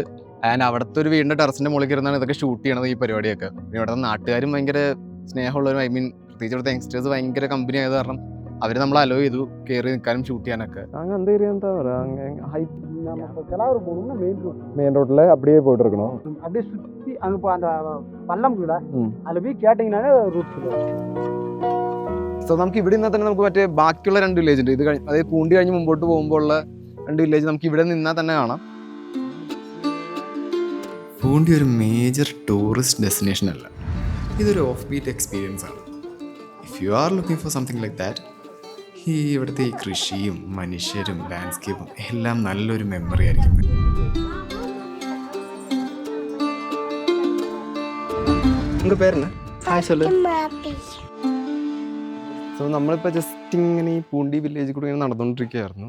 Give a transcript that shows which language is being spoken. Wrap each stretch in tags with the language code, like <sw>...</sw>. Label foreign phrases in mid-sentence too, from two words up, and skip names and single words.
<ml>ആൻഡ് അവിടുത്തെ ഒരു വീടിൻ്റെ ടെറസിൻ്റെ മുകളിൽ ഇരുന്നാണ് ഇതൊക്കെ ഷൂട്ട് ചെയ്യണത്, ഈ പരിപാടിയൊക്കെ. പിന്നെ ഇവിടുത്തെ നാട്ടുകാരും ഭയങ്കര സ്നേഹമുള്ളവരും,</ml> <en>I mean</en> <ml>പ്രത്യേകിച്ച് ഇവിടുത്തെ യങ്സ്റ്റേഴ്സ് ഭയങ്കര കമ്പനി ആയത് കാരണം അവർ നമ്മൾ അലോ ചെയ്തു കയറി നിൽക്കാനും ഷൂട്ട് ചെയ്യാനൊക്കെ. അങ്ങ് ഏരിയ എന്താ പറയുക, മെയിൻ റോഡിൽ</ml> <ta>அப்படியே போயிட்டு இருக்கணும். அப்படியே சுற்றி அங்கே அந்த பள்ளம் கூட அதில் போய் கேட்டிங்கனாலே റൂട്ട്.</ta> <ml>സോ നമുക്ക് ഇവിടെ നിന്നാൽ തന്നെ നമുക്ക് മറ്റേ ബാക്കിയുള്ള 2 വില്ലേജ് ഉണ്ട്. ഇത് അതായത് പൂണ്ടി കഴിഞ്ഞ് മുമ്പോട്ട് പോകുമ്പോൾ ഉള്ള 2 വില്ലേജ് നമുക്ക് ഇവിടെ നിന്നാൽ തന്നെ കാണാം. പൂണ്ടി ഒരു</ml> <en>major tourist destination</en> <ml>അല്ല, ഇതൊരു</ml> <en>off beat experience</en> <ml>ആണ്.</ml> <en>If you are looking for something like that,</en> <ml>ഈ ഇവിടുത്തെ ഈ കൃഷിയും മനുഷ്യരും ലാൻഡ്സ്കേപ്പും എല്ലാം നല്ലൊരു മെമ്മറി ആയിരിക്കും. നിങ്ങളുടെ പേരെന്നാ? ഹായ് സൊല്ലു. സോ നമ്മളിപ്പോൾ ജസ്റ്റ് ഇങ്ങനെ ഈ പൂണ്ടി വില്ലേജിൽ കൂടി ഇങ്ങനെ നടന്നുകൊണ്ടിരിക്കുകയായിരുന്നു.</ml>